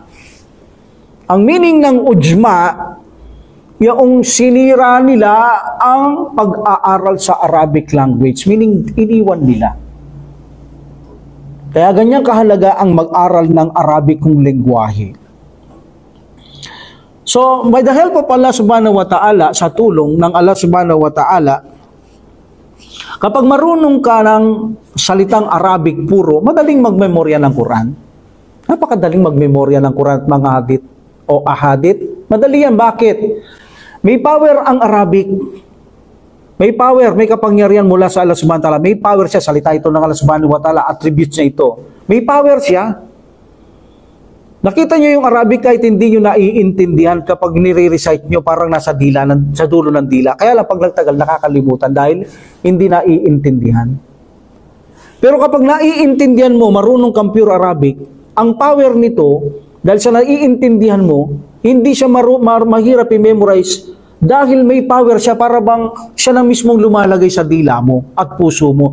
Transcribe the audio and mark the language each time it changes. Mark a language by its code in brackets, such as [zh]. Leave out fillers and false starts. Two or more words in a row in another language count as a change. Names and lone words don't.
[tl] Ang meaning ng ujma, yung sinira nila ang pag-aaral sa [en] Arabic language, [tl] meaning iniwan nila. Kaya ganyan kahalaga ang mag-aral ng Arabikong lengguwahe. [en] So, by the help of Allah [ar] سبحانه وتعالى, [tl] sa tulong ng Allah [ar] سبحانه وتعالى, [tl] kapag marunong ka ng salitang Arabic puro, madaling magmemorya ng Quran. Napakadaling magmemorya ng Quran at mga hadith o ahadith. Madali yan. Bakit? May power ang Arabic. May power, may kapangyarihan mula sa Allah [ar] سبحانه وتعالى. [tl] May power siya. Salita ito ng Allah [ar] سبحانه وتعالى. [tl] Attributes niya ito. May power siya. Nakita nyo yung Arabic kahit hindi nyo naiintindihan kapag nire-recite nyo parang nasa dila, sa dulo ng dila. Kaya lang pag nagtagal nakakalimutan dahil hindi naiintindihan. Pero kapag naiintindihan mo, marunong kang [en] pure Arabic, [tl] ang power nito, dahil sa naiintindihan mo, hindi siya mahirap i-memorize dahil may power siya para bang siya na mismong lumalagay sa dila mo at puso mo.